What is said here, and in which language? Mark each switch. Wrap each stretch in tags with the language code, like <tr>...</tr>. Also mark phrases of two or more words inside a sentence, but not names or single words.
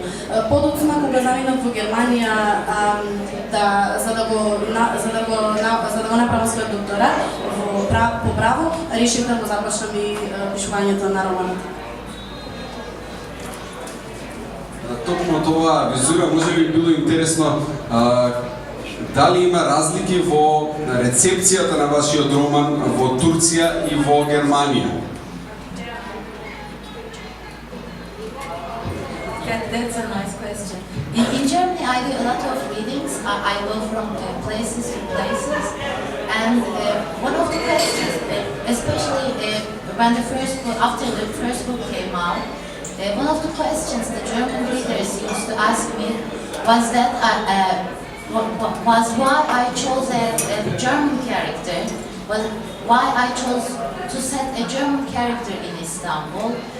<mk>Подоцна кога заминав во Германија за да го направам својот докторат по право, решив да го започнам и пишувањето на романот. Токму тоа визура може би било интересно, дали има разлики во рецепцијата на вашиот роман во Турција и во Германија?</mk> <en>That's a nice question. In Germany, I do a lot of readings. I go from places to places, and one of the questions, especially when after the first book came out, one of the questions the German readers used to ask me was that was why I chose a German character, why I chose to set a German character in Istanbul.</en>